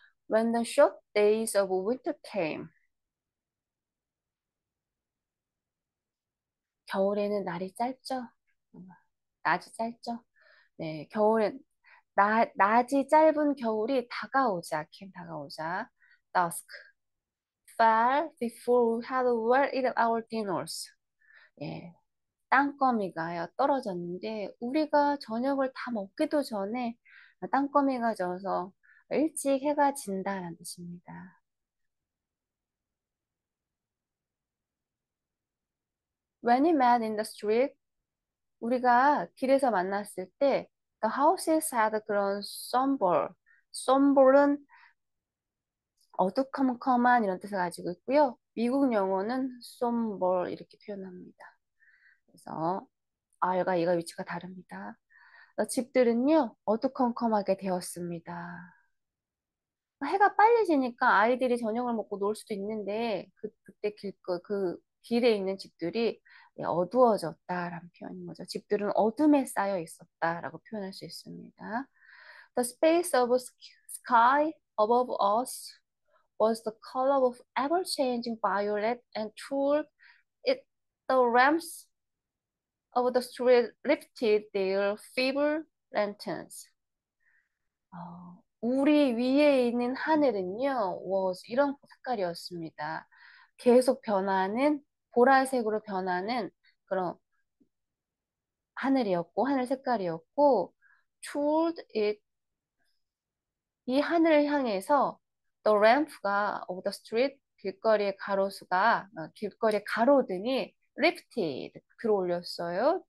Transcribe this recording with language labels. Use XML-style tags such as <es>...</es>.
<en>When the short days of winter came,</en> <ko>겨울에는 날이 짧죠? 낮이 짧죠? 네, 낮이 짧은 겨울이 다가오자, 다가오자.</ko> <en>Dusk fell before we had well eaten our dinners.</en> <ko>예, 땅거미가요, 떨어졌는데, 우리가 저녁을 다 먹기도 전에 땅거미가 져서 일찍 해가 진다라는 뜻입니다.</ko> <en>When we met in the street,</en> <ko>우리가 길에서 만났을 때</ko> <en>the houses had 그런 somber.</en> <ko>somber은 어두컴컴한 이런 뜻을 가지고 있고요. 미국 영어는 somber 이렇게 표현합니다. 그래서 R과 E가 위치가 다릅니다. 집들은요 어두컴컴하게 되었습니다. 해가 빨리 지니까 아이들이 저녁을 먹고 놀 수도 있는데 그때 그 길에 있는 집들이 어두워졌다라는 표현인 거죠. 집들은 어둠에 쌓여 있었다라고 표현할 수 있습니다.</ko> <en>The space of sky above us was the color of ever-changing violet and toward it the lamps of the street lifted their feeble lanterns.</en> <ko>우리 위에 있는 하늘은요, 이런 색깔이었습니다. 계속 변하는, 보라색으로 변하는 그런 하늘이었고, 하늘 색깔이었고,</ko> <en>toward it,</en> <ko>이 하늘을 향해서 the lamp가</ko> <en>of the street,</en> <ko>길거리의 가로수가, 길거리의 가로등이 lifted, 들어 올렸어요.</ko>